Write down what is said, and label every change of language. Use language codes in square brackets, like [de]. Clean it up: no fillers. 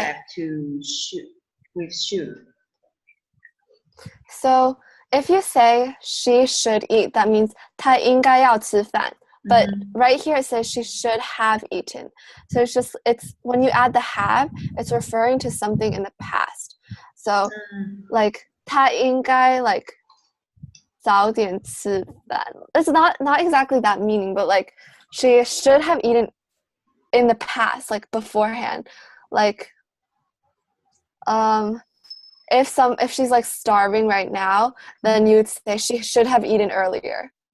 [en] have to should with should. So if you say she should eat, that means [zh] 她应该要吃饭. [en] But right here it says she should have eaten. So it's when you add the have, it's referring to something in the past. So like [zh] 她应该 [en] like [zh] 早点吃饭. [en] It's not exactly that meaning, but like she should have eaten in the past, like beforehand. Like if she's like starving right now, then you would say she should have eaten earlier.